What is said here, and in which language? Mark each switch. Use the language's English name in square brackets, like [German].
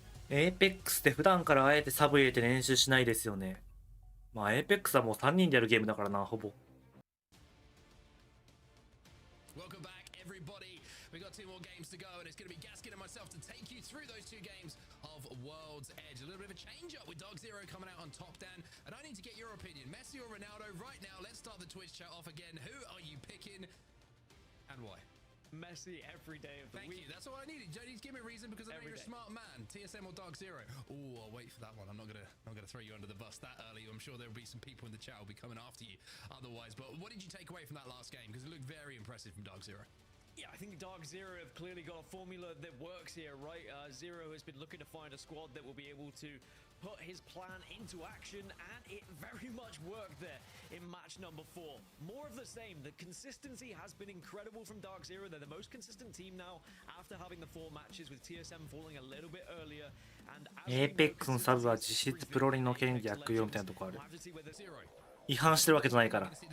[Japanese] エーペックスって普段からあえてサブ入れて練習しないですよね。まあエーペックスはもう3人でやるゲームだからな、ほぼ。 [English] Welcome back, everybody. We got 2 more games to go, and it's going to be Gaskin and myself to take you through those 2 games of World's Edge. A little bit of a change-up with Dog Zero coming out on top, Dan. And I need to get your opinion. Messi or Ronaldo? Right now, let's start the Twitch chat off again. Who are you picking, and why? Messi every day of the week. Thank you. That's all I needed. You don't need to give me a reason because I know you're a smart man. TSM or Dark Zero? Oh, I'll wait for that one. I'm not gonna throw you under the bus that early. I'm sure there'll be some people in the chat who'll be coming after you otherwise. But what did you take away from that last game? Because it looked very impressive from Dark Zero. Yeah, I think Dark Zero have clearly got a formula that works here, right? Zero has been looking to find a squad that will be able to put his plan into action, and it very much worked there in match number 4. More of the same. The consistency has been incredible from Dark Zero. They're the most consistent team now after having the 4 matches with TSM falling a little bit earlier. And [Japanese] APEX のサブは実質プロリの権利悪用みたいなとこある。違反してるわけじゃないから。